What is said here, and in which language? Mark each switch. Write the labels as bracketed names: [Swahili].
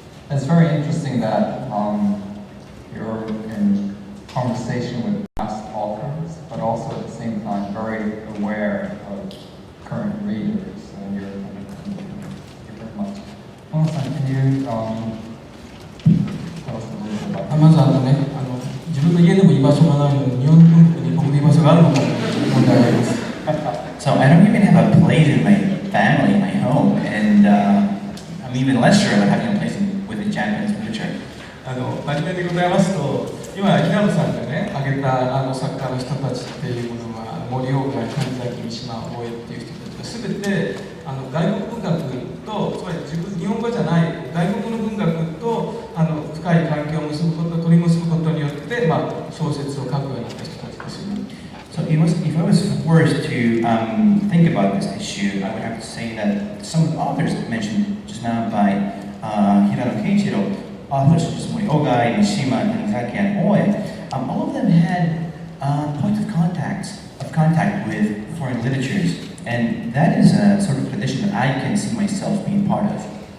[English] It's very interesting that you're in conversation with past authors, but also at the same time very aware of current readers, and you're very much. Mono-san, can you tell us a little bit about that? [Japanese] まず自分の家でも居場所がないのに日本文学に僕の居場所があるのかという問題があります。 [English] So I don't even have a place in my family, in my home, and I'm even less sure about having a place within Japanese literature. [Japanese] 真面目でございますと、今平野さんがね挙げた作家の人たちっていうものは森鴎外、谷崎、三島大江っていう人たちが全て外国文学と、つまり日本語じゃない外国の文学と深い関係を取り結ぶことによって、小説を書くようになった人たちですよね。 [English] So if I was forced to think about this issue, I would have to say that some of the authors mentioned just now by Hirano Keiichiro, authors such as Mori Ogai, Mishima, Tanizaki, and Oe, all of them had points of contact with foreign literatures, and that is a sort of tradition that I can see myself being part of.